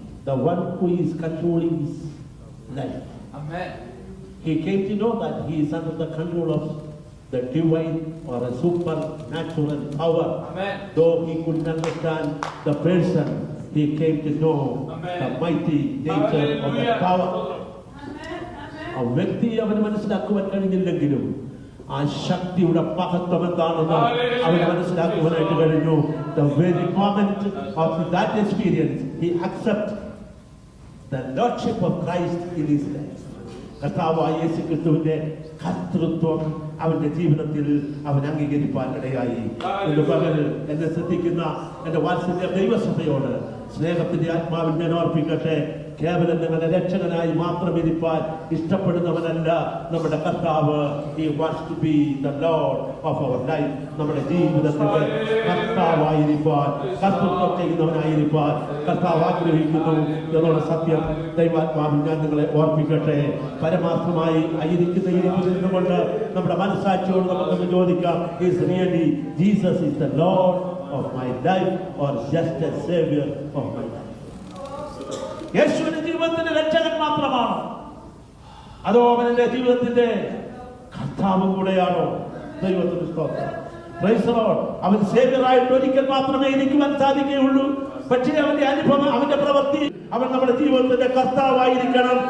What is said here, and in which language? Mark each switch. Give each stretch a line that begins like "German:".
English: The one who is controlling his life. He came to know that he is under the control of the divine or a supernatural power. Though he couldn't understand the person, he came to know the mighty nature of the power.
Malayalam: ആ വ്യക്തിയെ അവന് മനസ്സിലാക്കുവാൻ കഴിഞ്ഞില്ലെങ്കിലും ആ ശക്തിയുടെ മഹത്വം എന്താണെന്ന് അവന് മനസ്സിലാക്കുവാനായിട്ട് കഴിഞ്ഞു.
English: The very moment of that experience, he accepted the lordship of Christ in his life.
Malayalam: കർത്താവായ യേശുക്രിസ്തുവിന്റെ കർത്തൃത്വം അവന്റെ ജീവിതത്തിൽ അവൻ അംഗീകരിക്കാൻ ഇടയായി. ഇന്ന് പകൽ എന്നെ ശ്രദ്ധിക്കുന്ന എന്റെ വാത്സല്യ ദൈവസഭയോട് സ്നേഹത്തിന്റെ ആത്മാവിൽ ഞാൻ ഓർപ്പിക്കട്ടെ, കേവലം നിങ്ങളുടെ രക്ഷകനായി മാത്രം ഇരിപ്പാൻ ഇഷ്ടപ്പെടുന്നവനല്ല നമ്മുടെ കർത്താവ്.
English: He wants to be the Lord of our life.
Malayalam: നമ്മുടെ ജീവിതത്തിന്റെ കർത്താവായിരിക്കാൻ, കർത്തൃത്വം ചെയ്യുന്നവനായിരിക്കാൻ കർത്താവ് ആഗ്രഹിക്കുന്നു എന്നുള്ള സത്യം ദൈവാത്മാവിൽ ഞാൻ നിങ്ങളെ ഓർപ്പിക്കട്ടെ. പരമാർത്ഥമായി ആയിരിക്കുന്ന ഇരിപ്പിൽ നിന്നുകൊണ്ട് നമ്മുടെ മനസ്സാക്ഷിയോട് നമുക്കൊന്ന് ചോദിക്കാം,
English: Is really Jesus is the Lord of my life or just a savior of my life?
Malayalam: യേശുവിന്റെ ജീവിതത്തിന്റെ രക്ഷകൻ മാത്രമാണോ, അതോ അവന്റെ ജീവിതത്തിന്റെ കർത്താവ് കൂടെയാണോ? ദൈവത്തിന്റെ സ്തോത്രം.
English: Praise the Lord.
Malayalam: അവൻ സേവ്യറായിട്ട് ഒരിക്കൽ മാത്രമേ ഇരിക്കുവാൻ സാധിക്കുകയുള്ളൂ. പക്ഷേ അവന്റെ അനുഭവം, അവന്റെ പ്രവൃത്തി, അവൻ നമ്മുടെ ജീവിതത്തിന്റെ കർത്താവായിരിക്കണം.